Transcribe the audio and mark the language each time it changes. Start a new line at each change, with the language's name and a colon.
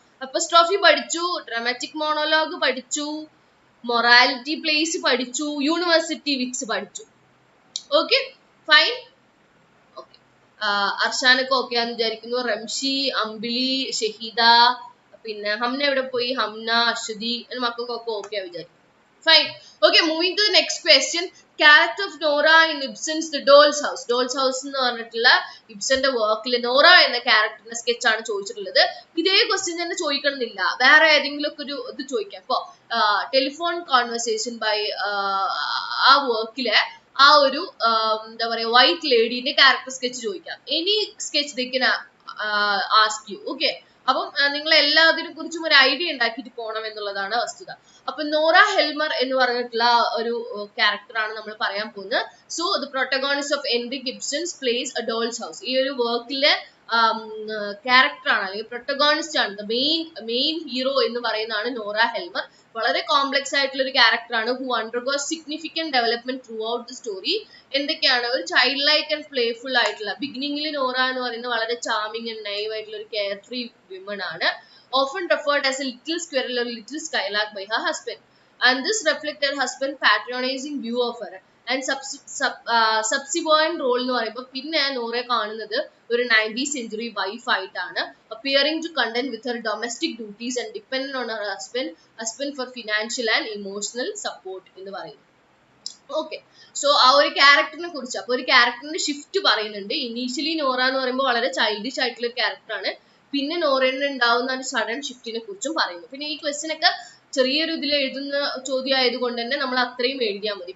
Malayalam: അപ്പസ്ട്രോഫി പഠിച്ചു, dramatic monologue പഠിച്ചു, morality plays പഠിച്ചു, യൂണിവേഴ്സിറ്റി വിറ്റ്സ് പഠിച്ചു. Okay fine. ഓക്കെ അർഷാനൊക്കെ ഓക്കെ ആണെന്ന് വിചാരിക്കുന്നു. റംഷി, അമ്പിളി, ഷഹീദ, പിന്നെ ഹംന എവിടെ പോയി? ഹംന, അശ്വതി മക്കൾക്കൊക്കെ ഓക്കെ ആ വിചാരിക്കും.
English: Fine. Okay, moving to the next question. Character of Nora in Ibsen's The Doll's House.
Malayalam: Doll's House എന്ന് പറഞ്ഞിട്ടുള്ള ഇബ്സന്റെ വർക്കിൽ നോറ എന്ന ക്യാരക്ടറിന്റെ സ്കെച്ച് ആണ് ചോദിച്ചിട്ടുള്ളത്. ഇതേ ക്വസ്റ്റ്യൻ തന്നെ ചോദിക്കണമെന്നില്ല, വേറെ ഏതെങ്കിലും ഒക്കെ ഒരു ഇത് ചോദിക്കാം. ഇപ്പൊ ടെലിഫോൺ കോൺവെർസേഷൻ ബൈ ആ വർക്കിലെ ആ ഒരു എന്താ പറയാ വൈറ്റ് ലേഡീന്റെ ക്യാരക്ടർ സ്കെച്ച് ചോദിക്കാം.
English: Any sketch they can ask you.
Malayalam: Okay, അപ്പം നിങ്ങൾ എല്ലാത്തിനെ കുറിച്ചും ഒരു ഐഡിയ ഉണ്ടാക്കിയിട്ട് പോകണം എന്നുള്ളതാണ് വസ്തുത. അപ്പൊ നോറ ഹെൽമർ എന്ന് പറഞ്ഞിട്ടുള്ള ഒരു ക്യാരക്ടർ ആണ് നമ്മൾ പറയാൻ പോകുന്നത്.
English: So the protagonist of Henrik Ibsen's plays a doll's house.
Malayalam: ഈ ഒരു വർക്കിലെ ക്യാരക്ടർ ആണ് അല്ലെങ്കിൽ പ്രൊട്ടഗോണിസ്റ്റ് ആണ്, മെയിൻ ഹീറോ എന്ന് പറയുന്നതാണ് നോറ ഹെൽമർ. വളരെ കോംപ്ലക്സ് ആയിട്ടുള്ള ഒരു ക്യാരക്ടർ ആണ്.
English: Who undergoes significant development throughout the story.
Malayalam: എന്തൊക്കെയാണ്? ഒരു ചൈൽഡ് ലൈക്ക് ആൻഡ് പ്ലേഫുൾ ആയിട്ടുള്ള, ബിഗിനിങ്ങിൽ നോറ എന്ന് പറയുന്നത് വളരെ ചാമിങ് ആൻഡ് നൈവ് ആയിട്ടുള്ള ഒരു കെയർ ഫ്രീ വിമൺ ആണ്.
English: Often referred as a little squirrel or little skylark by her husband, and this reflects her husband patronizing view of her and subsequent role
Malayalam: എന്ന് പറയുമ്പോൾ പിന്നെ നോറയെ കാണുന്നത് ഒരു
English: 19th century wife
Malayalam: ആയിട്ടാണ്.
English: appearing to contend with her domestic duties and dependent on her husband for financial and emotional support
Malayalam: എന്ന് പറയുന്നു. Okay, so ആ ഒരു ക്യാരക്ടറിനെ കുറിച്ച് അപ്പൊ ഒരു ക്യാരക്ടറിന്റെ ഷിഫ്റ്റ് പറയുന്നുണ്ട്. ഇനീഷ്യലി നോറ എന്ന് പറയുമ്പോൾ വളരെ ചൈൽഡിഷ് ആയിട്ടുള്ള ഒരു ക്യാരക്ടറാണ്. പിന്നെ നോറയിൽ ഉണ്ടാവുന്ന ഒരു സഡൻ ഷിഫ്റ്റിനെ കുറിച്ചും പറയുന്നു. പിന്നെ ഈ ക്വസ്റ്റ്യൻ ഒക്കെ ചെറിയൊരു ഇതിൽ എഴുതുന്ന ചോദ്യം ആയതുകൊണ്ട് തന്നെ നമ്മൾ അത്രയും എഴുതിയാൽ മതി.